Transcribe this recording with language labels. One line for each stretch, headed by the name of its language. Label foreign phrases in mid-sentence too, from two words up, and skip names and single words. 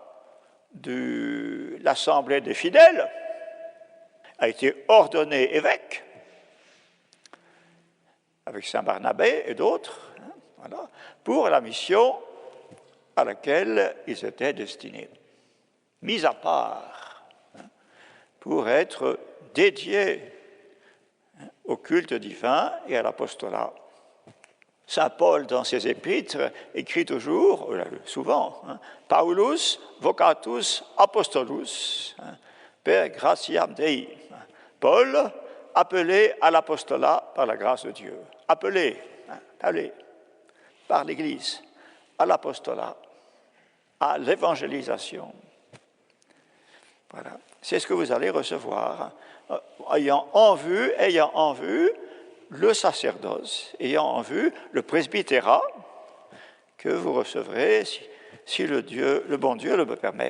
French: de l'assemblée des fidèles, a été ordonné évêque avec saint Barnabé et d'autres, voilà, pour la mission à laquelle ils étaient destinés, mis à part pour être dédiés au culte divin et à l'apostolat. Saint Paul, dans ses épîtres, écrit toujours, souvent,
Latin: Paulus vocatus apostolus, per gratiam Dei.
French: Paul, appelé à l'apostolat par la grâce de Dieu. Appelé par l'Église à l'apostolat, à l'évangélisation. Voilà. C'est ce que vous allez recevoir, ayant en vue le sacerdoce, ayant en vue le presbytérat que vous recevrez si le bon Dieu le permet.